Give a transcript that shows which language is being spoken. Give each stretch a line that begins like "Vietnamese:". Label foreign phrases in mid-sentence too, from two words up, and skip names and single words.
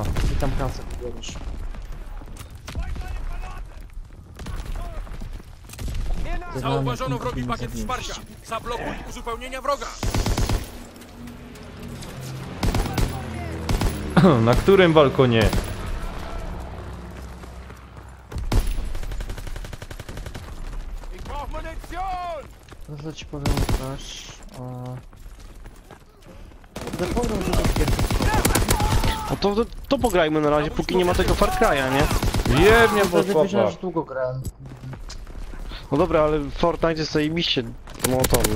Polish: I tam kasę kupiłeś. Zauważono wrogi pakiet wsparcia. Zablokuj uzupełnienia wroga. Na którym balkonie?
German: Ich brauch Munition!
Polish: No co ci powiem, Łukasz? Zapominam, że to pierwszy. No to pograjmy na razie, póki nie ma tego Far Cry'a, nie? Jebnie To pod Division popa. już długo grałem. No dobra, ale Fortnite jest zajebiście monotonny.